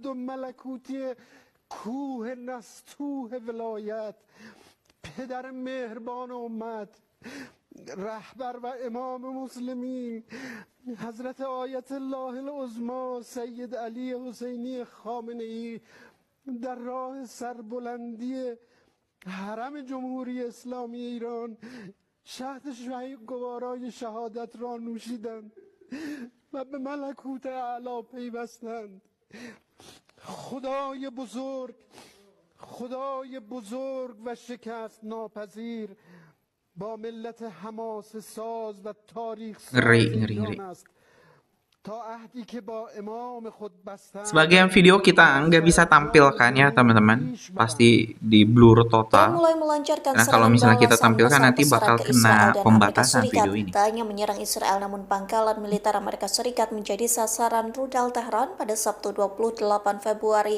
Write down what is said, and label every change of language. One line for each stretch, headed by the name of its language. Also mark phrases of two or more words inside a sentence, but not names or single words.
Persian: و ملکوتی کوه نستوه ولایت، پدر مهربان امت، رهبر و امام مسلمین حضرت آیت الله العظما سید علی حسینی خامنه‌ای در راه سربلندی حرم جمهوری اسلامی ایران شهد گوارای شهادت را نوشیدند و به ملکوت اعلی پیوستند. خدای بزرگ و شکست ناپذیر با ملت حماس ساز و تاریخ ساز ایران است.
Indonesian: Sebagian video kita nggak bisa tampilkan ya teman-teman, pasti di blur total. Karena kalau misalnya kita tampilkan nanti bakal kena pembatasan video ini. Tak hanya menyerang Israel, namun pangkalan militer Amerika Serikat menjadi sasaran rudal Tehran pada Sabtu 28 Februari.